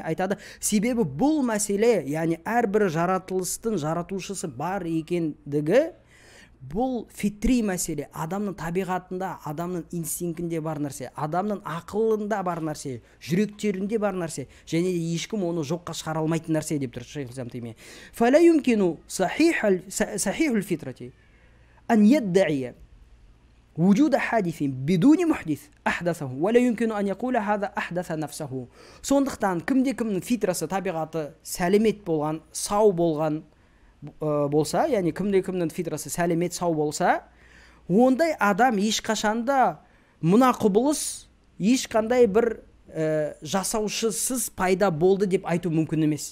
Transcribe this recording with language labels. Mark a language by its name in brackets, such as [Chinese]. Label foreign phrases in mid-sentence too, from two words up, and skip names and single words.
[Kazakh] Айтады: себебі бұл мәселе, яғни әрбір жаратылыстың жаратушысы бар екендігі, бұл фитри мәселе, адамның табиғатында, адамның инстинктінде бар нәрсе, адамның ақылында бар нәрсе, жүректерінде бар нәрсе, және де ешкім оны жоққа шығара алмайтын нәрсе деп тұр Шейхул-ислам Таймия. [Arabic] فلا يمكن صحيح الفطرة أن يدعي وجود حادث بدون محدث أحدثه ولا يمكن أن يقول هذا أحدث نفسه. [Kazakh] Сондықтан кімде-кімнің фитрасы, табиғаты сәлемет болған, сау болған болса, яғни кімде-кімнің фитрасы сәлемет, сау болса, ондай адам ешқашанда мына құбылыс ешқандай бір жасаушысыз пайда болды деп айту мүмкін емес.